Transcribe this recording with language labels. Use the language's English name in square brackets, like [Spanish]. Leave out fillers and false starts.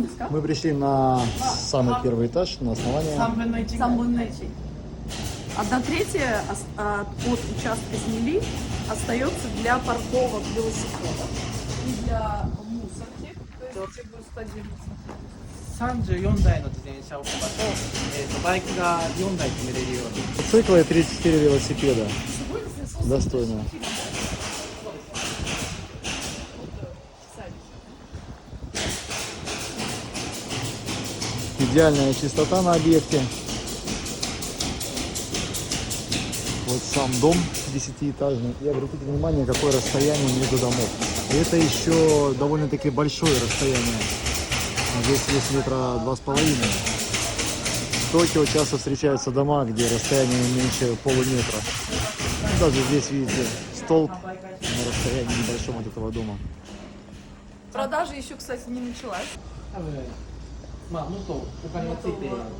[Russian] Мы пришли на самый первый этаж, на основание. [Japanese] 3分の1. [Russian] 1/3 от участка земли остается для парковок велосипедов и для мусорки. То есть где будет стадироваться. [Japanese] 34台の自転車置き場と、バイクが4台止めれるように。 [Russian] Циклы и 34 велосипеда. Достойно. Идеальная чистота на объекте. Вот сам дом 10-этажный. И обратите внимание, какое расстояние между домов. И это еще довольно-таки большое расстояние. Здесь есть метра 2,5. В Токио часто встречаются дома, где расстояние меньше полуметра. Даже здесь, видите, столб на расстоянии небольшом от этого дома. Продажа еще, кстати, не началась. [Japanese] 多分まあもっとお金がついてやっ